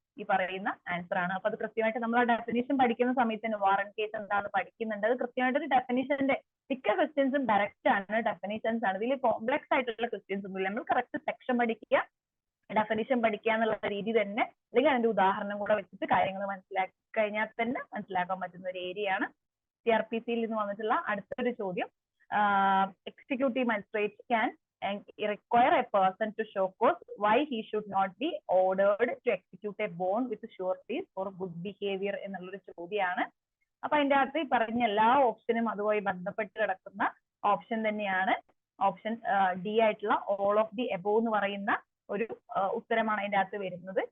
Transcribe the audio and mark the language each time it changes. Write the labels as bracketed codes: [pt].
[ml] ഈ പറയുന്ന ആൻസർ ആണ്. അപ്പൊ അത് കൃത്യമായിട്ട് നമ്മൾ ആ ഡെഫിനേഷൻ പഠിക്കുന്ന സമയത്ത് തന്നെ വാറന്റ് കേസ് എന്താണെന്ന് പഠിക്കുന്നുണ്ട്. അത് കൃത്യമായിട്ട് ഒരു ഡെഫിനേഷന്റെ മിക്ക ക്വസ്റ്റ്യൻസും ഡയറക്റ്റ് ആണ്, ഡെഫിനേഷൻസ് ആണ്. ഇതിൽ കോംപ്ലക്സ് ആയിട്ടുള്ള ക്വസ്റ്റ്യൻസ് ഒന്നുമില്ല. നമ്മൾ കറക്റ്റ് സെക്ഷൻ പഠിക്കുക, ഡെഫിനിഷൻ പഠിക്കുക എന്നുള്ള രീതി തന്നെ, അല്ലെങ്കിൽ അതിന്റെ ഉദാഹരണം കൂടെ വെച്ചിട്ട് കാര്യങ്ങൾ മനസ്സിലാക്കി കഴിഞ്ഞാൽ തന്നെ മനസ്സിലാക്കാൻ പറ്റുന്ന ഒരു ഏരിയ ആണ്. CRPCയിൽ നിന്ന് വന്നിട്ടുള്ള അടുത്തൊരു ചോദ്യം, [en] executive magistrate can require a person to show cause why he should not be ordered to execute a bond with sureties for good behavior [ml] എന്നുള്ളൊരു ചോദ്യമാണ്. അപ്പൊ അതിന്റെ അകത്ത് ഈ പറഞ്ഞ എല്ലാ ഓപ്ഷനും അതുമായി ബന്ധപ്പെട്ട് കിടക്കുന്ന ഓപ്ഷൻ തന്നെയാണ്. ഓപ്ഷൻ ഡി ആയിട്ടുള്ള ഓൾ ഓഫ് ദി എബോവ് എന്ന് പറയുന്ന ഒരു ഉത്തരമാണ് അതിന്റെ അകത്ത് വരുന്നത്.